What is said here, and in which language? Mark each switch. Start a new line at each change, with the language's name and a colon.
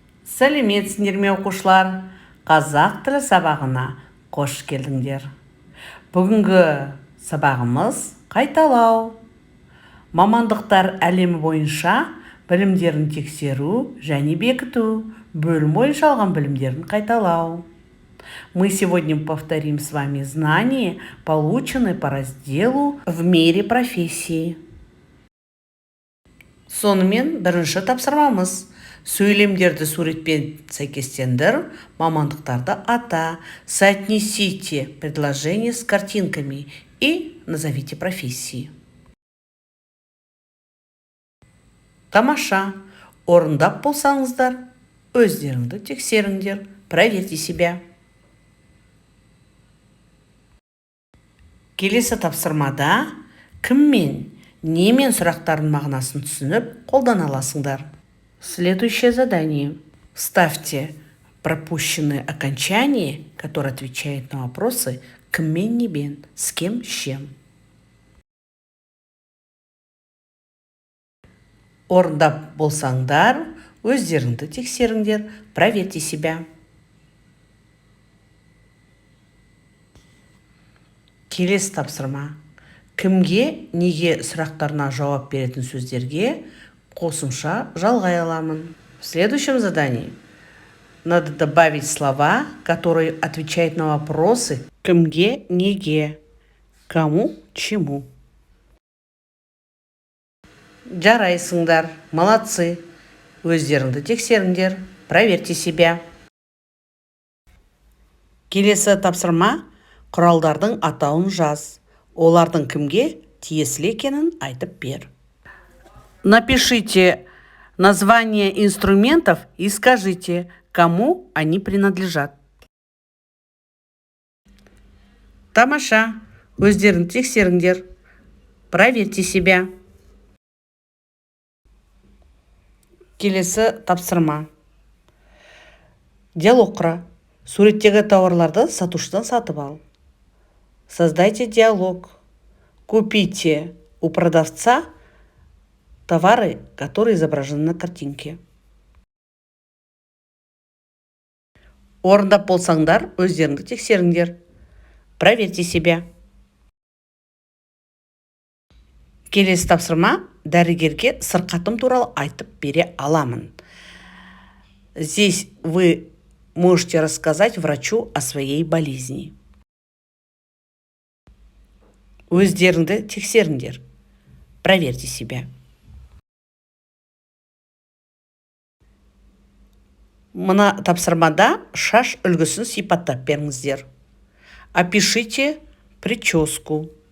Kazakh: Сәлеметсіңдер ме оқушылар? Қазақ тілі сабағына қош келдіңдер. Бүгінгі сабағымыз қайталау. Мамандықтар әлемі бойынша білімдерін тексеру және бекіту, бөлім бойынша алған білімдерін қайталау.
Russian: Мы сегодня повторим с вами знания, полученные по разделу «В мире профессии».
Kazakh: Сонымен бірінші тапсырмамыз. Сөйлемдерді суретпен сәйкестендір, мамандықтарды ата,
Russian: соотнесите предложения с картинками и назовите профессии.
Kazakh: Тамаша. Орындап болсаңыздар, өздеріңді тексеріңдер,
Russian: проверьте себя.
Kazakh: Келесі тапсырмада кіммен, немен сұрақтардың мағынасын түсініп қолдана аласыңдар.
Russian: Следующее задание. Вставьте пропущенные окончания, которые отвечают на вопросы
Kazakh: кіммен, небен,
Russian: с кем, с чем.
Kazakh: Орындап болсаңдар, өздеріңді тексеріңдер,
Russian: проверьте себя.
Kazakh: Келесі тапсырма. Кімге, неге сұрақтарына жауап беретін сөздерге қосымша жалғай аламын.
Russian: В следующем задании надо добавить слова, которые отвечают на вопросы
Kazakh: кімге, неге,
Russian: кому, чему.
Kazakh: Жарайсыңдар,
Russian: молодцы.
Kazakh: Өздеріңді тексеріңдер,
Russian: проверьте себя.
Kazakh: Келесі тапсырма. Құралдардың атауын жаз. Олардың кімге тиесілі екенін айтып бер.
Russian: Напишите название инструментов и скажите, кому они принадлежат.
Kazakh: Тамаша. Өздеріңді тексеріңдер,
Russian: проверьте себя.
Kazakh: Келесі тапсырма. Диалог құра. Суреттегі тауарларды сатушыдан сатып ал.
Russian: Создайте диалог. Купите у продавца товары, которые изображены на картинке.
Kazakh: Орындап болсаңдар, өздеріңді тексеріңдер.
Russian: Проверьте себя.
Kazakh: Келесі тапсырма. Дәрігерге сырқатым туралы айтып бере аламын.
Russian: Здесь вы можете рассказать врачу о своей болезни.
Kazakh: Өздеріңді тексеріңдер.
Russian: Проверьте себя.
Kazakh: Мына тапсырмада шаш үлгісін сипаттап беріңіздер.
Russian: Опишите прическу.